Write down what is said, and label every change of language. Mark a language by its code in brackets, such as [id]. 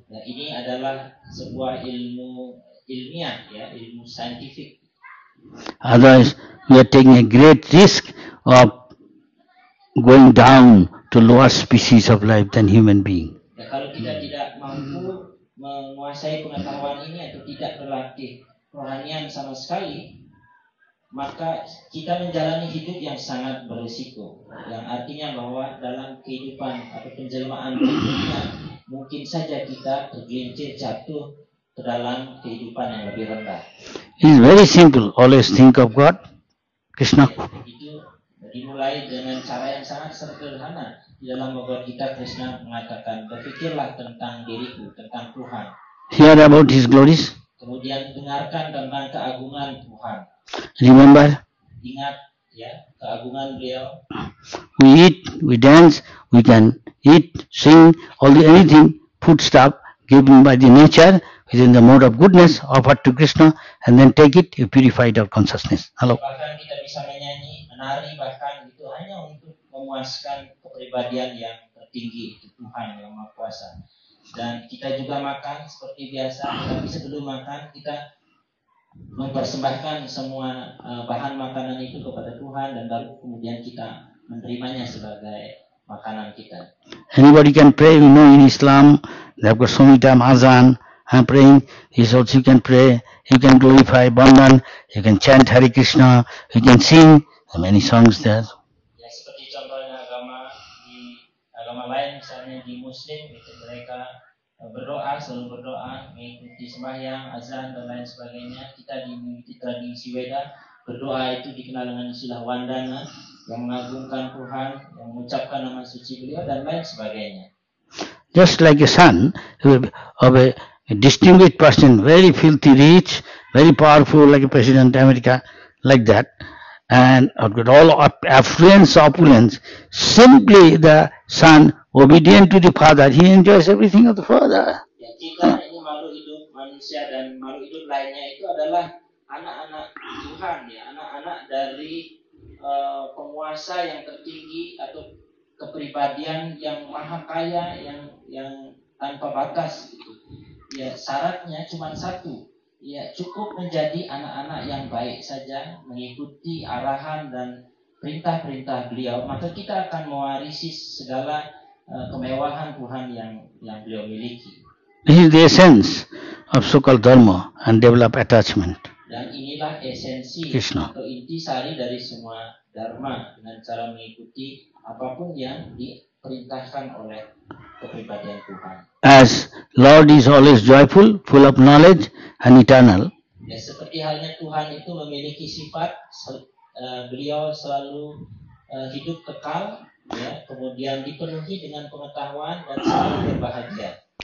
[id] Ya, ini adalah sebuah ilmu ilmiah, ya, ilmu saintifik. [en] Otherwise, we are taking a great risk of going down to lower species of life than human being. [id] Ya, kalau kita tidak mampu menguasai pengetahuan ini atau tidak berlatih kerohanian sama sekali, maka kita menjalani hidup yang sangat berisiko. Yang artinya bahwa dalam kehidupan atau penjelmaan berikutnya mungkin saja kita tergelincir jatuh ke dalam kehidupan yang lebih rendah. [en] It is very simple. Always think of God, Krishna. [id] Itu dimulai dengan cara yang sangat sederhana. Di dalam Bhagavad Gita, Krishna mengatakan, berpikirlah tentang diriku, tentang Tuhan. [en] Hear about His glories. [id] Kemudian dengarkan tentang keagungan Tuhan. [en] Remember, [id] Ingat, ya, keagungan beliau. [en] we eat, we dance, we can eat, sing, anything, food stuff given by the nature. is in the mode of goodness, offer to Krishna, and then take it, you purified our consciousness. Hello. [id] Bahkan kita bisa menyanyi, menari, bahkan itu hanya untuk memuaskan kepribadian yang tertinggi, itu Tuhan yang Maha Kuasa. Dan kita juga makan seperti biasa, tapi sebelum makan kita mempersembahkan semua bahan makanan itu kepada Tuhan dan baru kemudian kita menerimanya sebagai makanan kita. [en] Anybody can pray, you know, in Islam, they've got so many time azan, I'm praying, is also you can pray, you can glorify Bandhan, you can chant Hare Krishna, you can sing, many songs there. [id] Ya, seperti contohnya agama lain, misalnya di Muslim, itu mereka berdoa, selalu berdoa, mengikuti sembahyang, azan, dan lain sebagainya. Kita mengikuti tradisi Weda, berdoa itu dikenal dengan istilah Wandana, yang mengagungkan Tuhan, yang mengucapkan nama suci beliau, dan lain sebagainya. [en] Just like a son of a distinguished person, very filthy rich, very powerful, like a president of America, like that, and got all affluence, opulence, simply the son, obedient to the father, he enjoys everything of the father. [id] Ya, kita ini makhluk hidup manusia dan makhluk hidup lainnya itu adalah anak-anak Tuhan, ya, anak-anak dari penguasa yang tertinggi atau kepribadian yang maha kaya, yang tanpa batas. Gitu. Ya, syaratnya cuma satu, ya cukup menjadi anak-anak yang baik saja, mengikuti arahan dan perintah-perintah beliau, maka kita akan mewarisi segala kemewahan Tuhan yang beliau miliki. [en] This is the essence of so-called dharma and develop attachment. [id] Dan inilah esensi Krishna. atau intisari dari semua dharma, dengan cara mengikuti apapun yang diperintahkan oleh kepribadian Tuhan. [en] As Lord is always joyful, full of knowledge and eternal. [id] Ya, seperti halnya Tuhan itu memiliki sifat beliau selalu hidup kekal, ya, kemudian dipenuhi dengan pengetahuan dan selalu berbahagia.